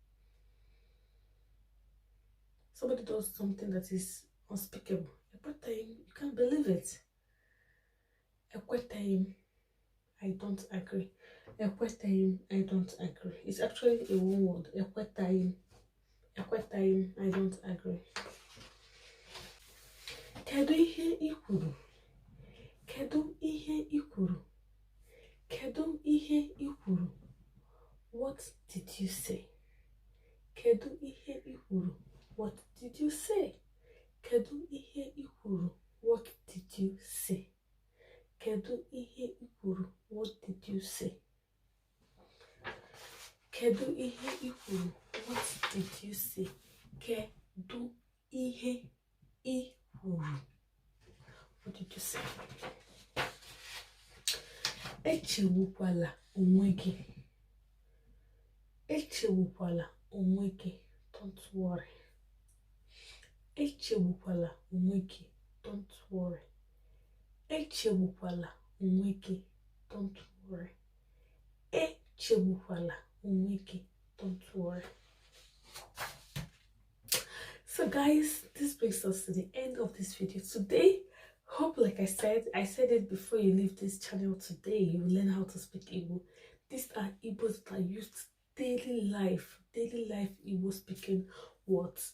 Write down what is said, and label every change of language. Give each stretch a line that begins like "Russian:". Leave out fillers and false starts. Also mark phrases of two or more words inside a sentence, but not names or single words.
English: Somebody does something that is unspeakable. Ekwetaghị. You can't believe it. Ekwetaghị. I don't agree. Ekwetaghị. I don't agree. It's actually a one word.
Igbo: Ekwetaghị. Ekwetaghị.
English: I don't agree.
Igbo: Kedu ihe ị kwuru? Kedu ihe ị kwuru? Kedu ihe ị kwuru?
English: What did you say?
Igbo: Kedu ihe ị kwuru?
English: What did you say?
Igbo: Kedu ihe ị kwuru?
English: What did you say?
Igbo: Kedu ihe ị kwuru?
English: What did you say?
Igbo: Kedu ihe ị kwuru?
English: What did you say?
Igbo: Kedu ihe ị kwuru?
English: What did you say?
Igbo: Echewukwala onwe gị. Echewukwala onwe gị.
English: Don't worry.
Igbo: Echewukwala onwe gị.
English: Don't worry.
Igbo: Echewukwala onwe gị.
English: Don't worry.
Igbo: Echewukwala onwe gị.
English: Don't worry. So guys, this brings us to the end of this video today. Hope, like I said it before you leave this channel today, you learn how to speak Igbo. These are Igbos that are used daily life Igbo speaking words.